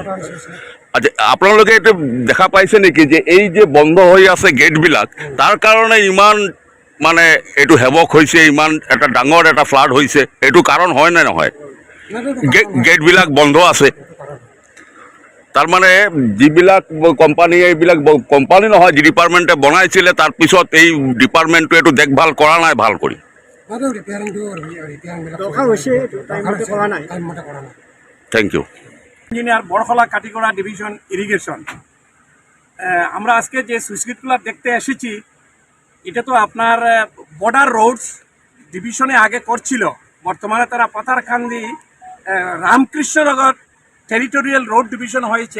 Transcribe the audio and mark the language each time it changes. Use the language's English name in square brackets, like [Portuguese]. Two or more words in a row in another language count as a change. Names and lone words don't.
[Assamese] আচ্ছা, আপোনালোকে এইটো দেখা পাইছে নেকি যে এই যে বন্ধ হৈ আছে গেটবিলাক, তাৰ কাৰণে ইমান মানে এইটো হেৱক হৈছে, ইমান এটা ডাঙৰ এটা ফ্লাড হৈছে, এইটো কাৰণ হয় নে নহয়? গেটবিলাক বন্ধ আছে, তাৰমানে যিবিলাক কোম্পানী, এইবিলাক কোম্পানী নহয়, যি ডিপাৰ্টমেণ্টে বনাইছিলে তাৰপিছত এই ডিপাৰ্টমেণ্টটো এইটো দেখভাল কৰা নাই ভাল কৰি। [English] thank you. [Bangla] ইঞ্জিনিয়ার বরখলা কাটিগড়া ডিভিশন ইরিগেশন। আমরা আজকে যে সুইচগেটগুলো দেখতে এসেছি, এটা তো আপনার [English] border roads division [Bangla] আগে করছিল, বর্তমানে তারা পাথারকান্দি রামকৃষ্ণনগর [English] territorial road division [Bangla] হয়েছে।